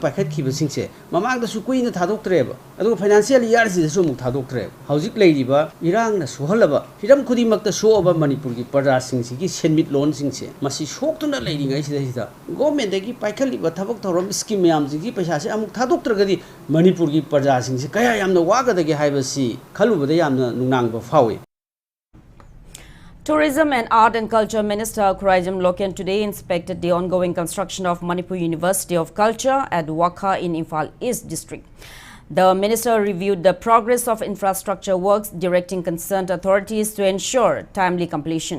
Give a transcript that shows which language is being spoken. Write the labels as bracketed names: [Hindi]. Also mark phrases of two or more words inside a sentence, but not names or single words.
[Manipuri] packet kibasingse mamang da sukui na thadok treba adu [English] financial year [Manipuri] si su muk thadok treba hauzik leidiba irang na suhalaba hiram khudi makta soba Manipur gi parja sing si gi senmit loan singse masi sok tuna leiringai sida government gi packet liba thabak thorom scheme yam gi paisa se amuk thadok tragadi Manipur gi parja sing se kaya yamna waga da gi haibasi khalubada yamna nungnang ba fawi. [English] Tourism and Art and Culture Minister Khuraijam Loken today inspected the ongoing construction of Manipur University of Culture at Wakha in Imphal East District. The minister reviewed the progress of infrastructure works, directing concerned authorities to ensure timely completion.